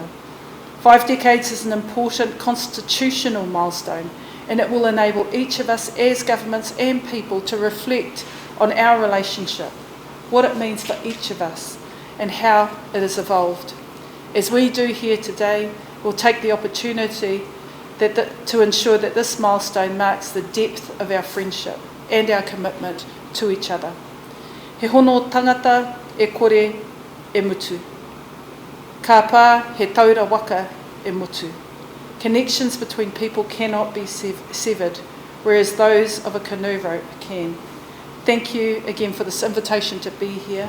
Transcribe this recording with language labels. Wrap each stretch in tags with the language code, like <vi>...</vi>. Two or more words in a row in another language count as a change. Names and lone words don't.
<en>5 decades is an important constitutional milestone, and it will enable each of us as governments and people to reflect on our relationship, what it means for each of us, and how it has evolved. As we do here today, we'll take the opportunity to ensure that this milestone marks the depth of our friendship and our commitment to each other.</en> <mi>He hono tangata e kore e mutu. Ka pā he taura waka e mutu.</mi> <en>Connections between people cannot be severed, whereas those of a canoe rope can. Thank you again for this invitation to be here.</en>